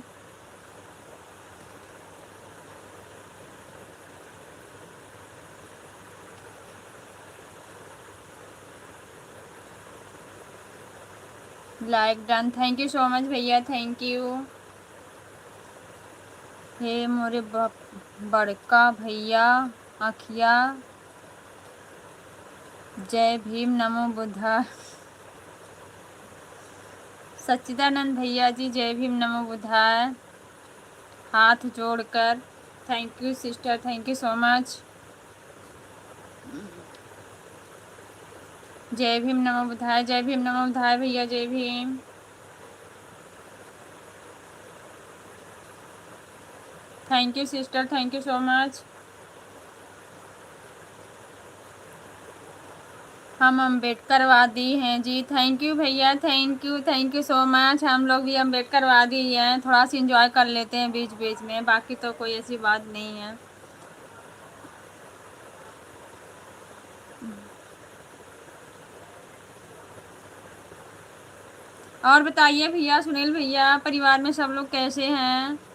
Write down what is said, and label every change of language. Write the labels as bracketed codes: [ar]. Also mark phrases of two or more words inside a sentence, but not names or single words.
[en] like done, thank you so much भैया, thank you. [hi] हे मोरे बड़का भैया अखिया, जय भीम नमो बुद्धा। सच्चिदानंद भैया जी, जय भीम नमो बुद्धाय, हाथ जोड़कर। [en] thank you sister, thank you so much. [hi] जय भीम नमो बुद्धाय, जय भीम नमो बुद्धाय भैया, जय भीम। [en] thank you sister, thank you so much. [hi] हम अम्बेडकरवादी हैं जी। [en] thank you [hi] भैया, [en] thank you so much. [hi] हम लोग भी अम्बेडकरवादी ही हैं, थोड़ा सा इंजॉय कर लेते हैं बीच बीच में, बाकी तो कोई ऐसी बात नहीं है। और बताइए भैया, सुनील भैया, परिवार में सब लोग कैसे हैं?